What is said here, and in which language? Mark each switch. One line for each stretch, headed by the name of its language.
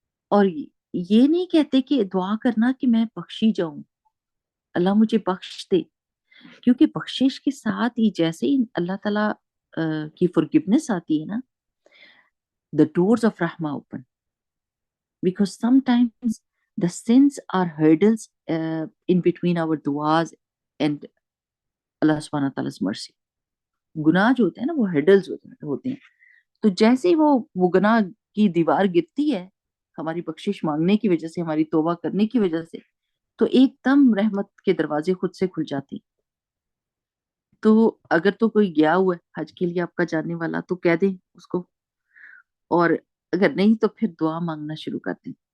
Urdu: اور یہ نہیں کہتے کہ دعا کرنا کہ میں بخشی جاؤں، اللہ مجھے بخش دے. کیونکہ بخشش کے ساتھ ہی جیسے ہی اللہ تعالیٰ کی forgiveness آتی ہے نا،
English: the doors of Rahma open. Because sometimes the sins are hurdles in between our duas and Allah subhanahu wa ta'ala's mercy.
Urdu: گناہ جو ہوتے ہیں نا وہ ہرڈلز ہوتے ہیں. تو جیسے ہی وہ گناہ کی دیوار گرتی ہے ہماری بخشش مانگنے کی وجہ سے، ہماری توبہ کرنے کی وجہ سے، تو ایک دم رحمت کے دروازے خود سے کھل جاتے ہیں. تو اگر تو کوئی گیا ہوا ہے حج کے لیے آپ کا جاننے والا تو کہہ دیں اس کو، اور اگر نہیں تو پھر دعا مانگنا شروع کر دیں.